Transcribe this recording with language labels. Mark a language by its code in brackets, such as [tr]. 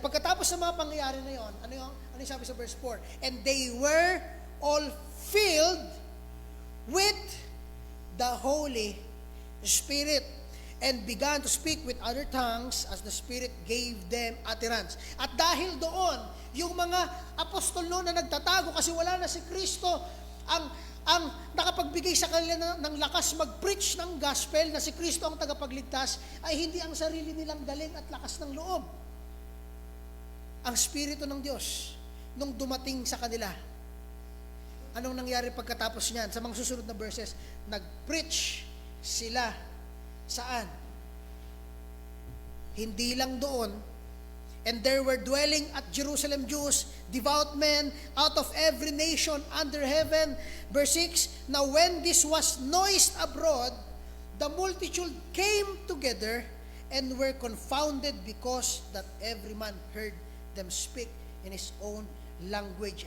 [tl] Pagkatapos sa mga pangyayari na yon, ano yung sabi sa verse 4? [en] And they were all filled with the Holy Spirit and began to speak with other tongues as the Spirit gave them utterance. [tl] At dahil doon, yung mga apostol noon na nagtatago kasi wala na si Kristo, ang nakapagbigay sa kanila ng lakas mag-preach ng gospel na si Kristo ang tagapagligtas ay hindi ang sarili nilang galing at lakas ng loob. Ang Espiritu ng Diyos nung dumating sa kanila. Anong nangyari pagkatapos niyan? Sa mga susunod na verses, nag-preach sila saan? Hindi lang doon. [en] And there were dwelling at Jerusalem Jews, devout men out of every nation under heaven. Verse 6, now when this was noised abroad, the multitude came together and were confounded because that every man heard them speak in his own language.